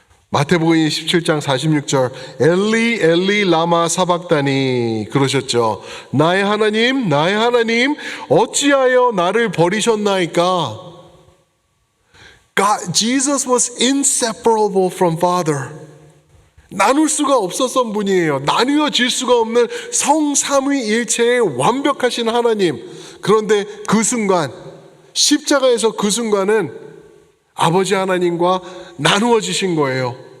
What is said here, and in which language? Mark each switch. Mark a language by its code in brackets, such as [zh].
[ko] 마태복음 17장 46절 엘리 엘리 라마 사박다니 그러셨죠. 나의 하나님 어찌하여 나를 버리셨나이까. [en] Jesus was inseparable from Father. [ko] 나눌 수가 없었던 분이에요. 나누어질 수가 없는 성삼위일체의 완벽하신 하나님. 그런데 그 순간 십자가에서 그 순간은 아버지 하나님과 나누어지신 거예요.